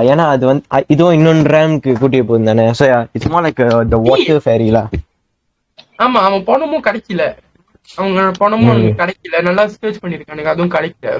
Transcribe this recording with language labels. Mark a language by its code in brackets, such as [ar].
[ta] ஏன்னா அது வந்து இதுவும் இன்னொன்று ரேம்க்கு கூட்டிய போகுது தானே. [en] So yeah, it's more like the water fairy la. [ta] ஆமா, அவன் பணமும் கிடைக்கல, அவங்க பணமும் அவனுக்கு கிடைக்கல, நல்லா சர்ச் பண்ணிருக்கானுங்க, அதுவும் கிடைக்கல.